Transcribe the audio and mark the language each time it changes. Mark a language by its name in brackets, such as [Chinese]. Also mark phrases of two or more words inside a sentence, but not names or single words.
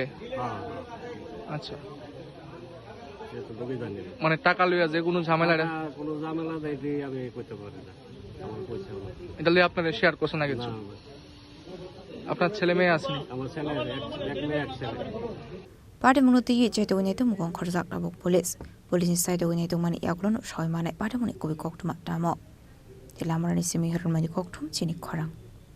[Bangla] হ্যাঁ আচ্ছা মানে টাকা লইয়া যে কোনো ঝামেলা দেয়নি আমি কইতে পারি না আমার পয়সা এটা লইয়া আপনারা শেয়ার করছেন না কিছু আপনার ছেলে মেয়ে আছে আমার ছেলে এক মেয়ে এক ছেলে [Kok Borok] Patimung Nogono Khoroksa Nukhung [English] police side [Kok Borok] mani yaglon shoy mane Patimung Koktwma damo Telaimura ni Sima Koktwma Chini Khorang